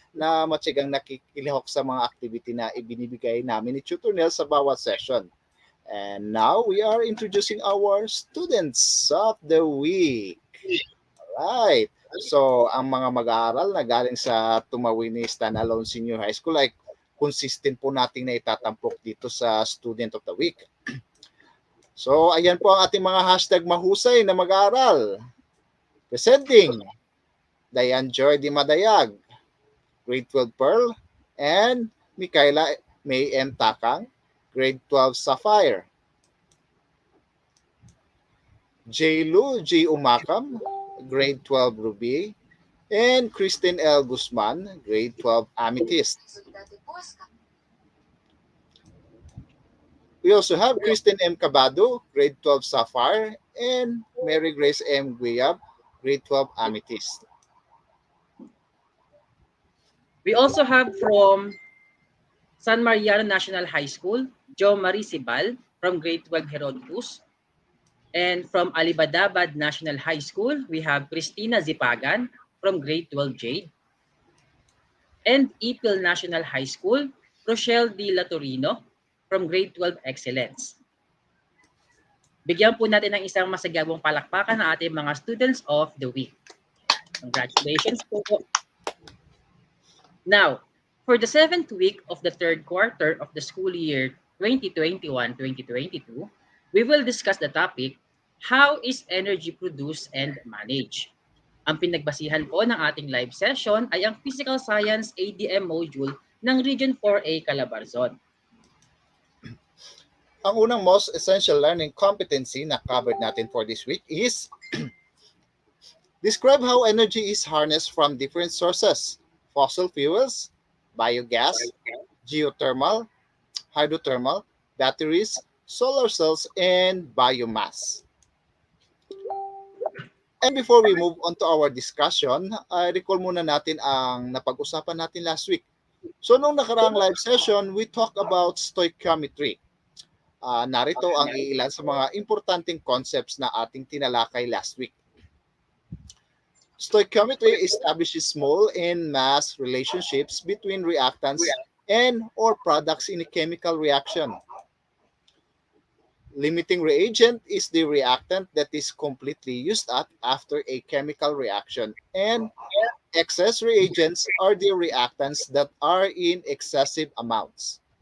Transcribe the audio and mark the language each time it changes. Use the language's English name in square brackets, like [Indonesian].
[Filipino] na matyagang nakikilihok sa mga activity na ibinibigay namin ni Tutor Nel sa bawat session. [English] And now we are introducing our students of the week. Right. [Filipino] So, ang mga mag-aaral na galing sa Tumawini Standalone Senior High School ay consistent po nating na itatampok dito sa Student of the Week. So, ayan po ang ating mga hashtag mahusay na mag-aaral. [English] Presenting, Dayan Joy Di Madayag, Grade 12 Pearl, and Mikaela May M. Takang, Grade 12 Sapphire. J. Lu G. Umakam, Grade 12 Ruby, and Christine L. Guzman, Grade 12 Amethyst. We also have Christine M. Cabado, Grade 12 Sapphire, and Mary Grace M. Guiab, Grade 12 Amethyst. We also have from San Mariano National High School, Jo Marie Sibal from Grade 12 Herodotus. And from Alibadabad National High School, we have Christina Zipagan from Grade 12 Jade. And Ipil National High School, Rochelle D. Latorino from Grade 12 Excellence. [Filipino] Bigyan po natin ng isang masagabong palakpakan ng ating mga [English] students of the week. Congratulations po. Now, for the 7th week of the 3rd quarter of the school year 2021-2022, we will discuss the topic, how is energy produced and managed? [Filipino] Ang pinagbasihan po ng ating [English] live session [Filipino] ay ang Physical Science ADM module ng Region 4A Calabarzon. Ang unang [English] most essential learning competency na covered natin for this week is describe how energy is harnessed from different sources: fossil fuels, biogas, geothermal, hydrothermal, batteries, solar cells, and biomass. And before we move on to our discussion, recall [Filipino] muna natin ang napag-usapan natin [English] last week. So, [Filipino] nung nakaraang [English] live session, we talked about stoichiometry. [Filipino] Narito ang ilan sa mga importanteng concepts na ating tinalakay [English] last week. Stoichiometry establishes small and mass relationships between reactants and or products in a chemical reaction. Limiting reagent is the reactant that is completely used up after a chemical reaction, and excess reagents are the reactants that are in excessive amounts.